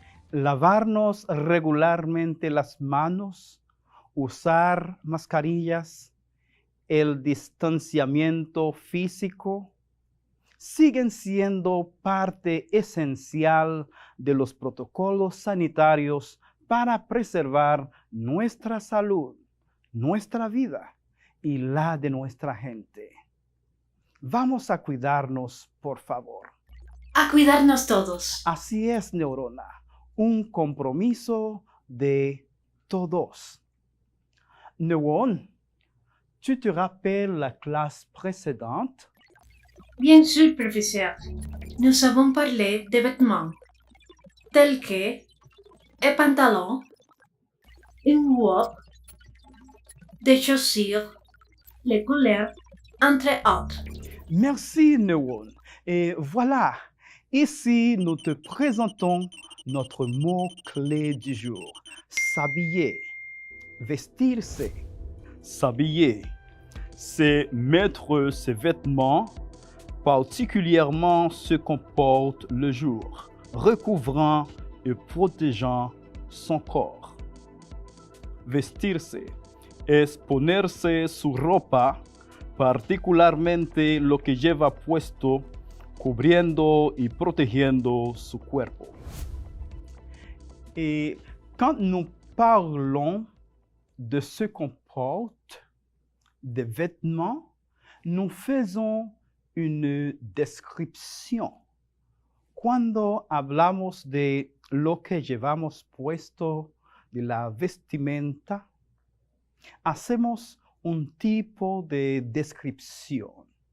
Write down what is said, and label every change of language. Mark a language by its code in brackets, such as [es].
[es] Lavarnos regularmente las manos, usar mascarillas, el distanciamiento físico, siguen siendo parte esencial de los protocolos sanitarios para preservar nuestra salud, nuestra vida y la de nuestra gente. Vamos a cuidarnos, por favor. A cuidarnos todos. Así es, Neurona, un compromiso de todos. [fr] Neuron, tu te rappelles la classe précédente? Bien sûr, professeur. Nous avons parlé de vêtements, tels que un pantalon, une robe, des chaussures, les couleurs, entre autres. Merci, Neuron. Et voilà, ici nous te présentons notre mot-clé du jour. S'habiller, vestirse. S'habiller, c'est mettre ses vêtements, particulièrement ceux qu'on porte le jour, recouvrant et protégeant son corps. [es] Vestirse es ponerse su ropa, particularmente lo que lleva puesto, cubriendo y protegiendo su cuerpo. [fr] Et quand nous parlons de ce qu'on porte, des vêtements, nous faisons une descripción. [es] Cuando hablamos de lo que llevamos puesto, de la vestimenta, hacemos un tipo de descripción.